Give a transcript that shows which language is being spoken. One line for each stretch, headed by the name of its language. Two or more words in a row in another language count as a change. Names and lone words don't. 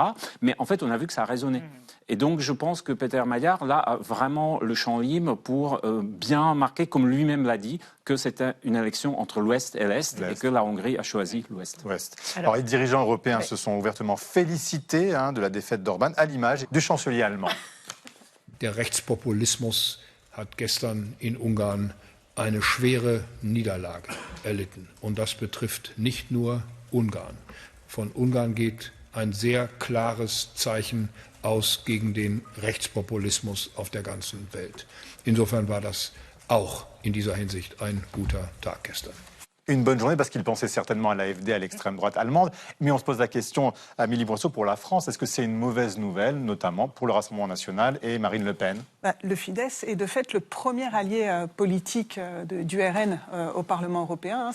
French: Mais en fait, on a vu que ça a résonné. Et donc, je pense que Peter Magyar, là, a vraiment le champ libre pour bien marquer, comme lui-même l'a dit, que c'était une élection entre l'Ouest et l'Est, et que la Hongrie a choisi l'Ouest. Alors, les dirigeants européens se sont ouvertement félicités de la défaite d'Orban, à l'image du chancelier allemand.
German: Der Rechtspopulismus hat gestern in Ungarn eine schwere Niederlage erlitten. Und das betrifft nicht nur Ungarn. Von Ungarn geht ein sehr klares Zeichen aus gegen den Rechtspopulismus auf der ganzen Welt. Insofern war das auch in dieser Hinsicht ein guter Tag gestern.
French: Une bonne journée parce qu'il pensait certainement à l'AfD, à l'extrême droite allemande. Mais on se pose la question, Amélie Brosseau, pour la France, est-ce que c'est une mauvaise nouvelle, notamment pour le Rassemblement national et Marine Le Pen ? Le Fidesz est de fait le premier allié politique du RN au Parlement européen.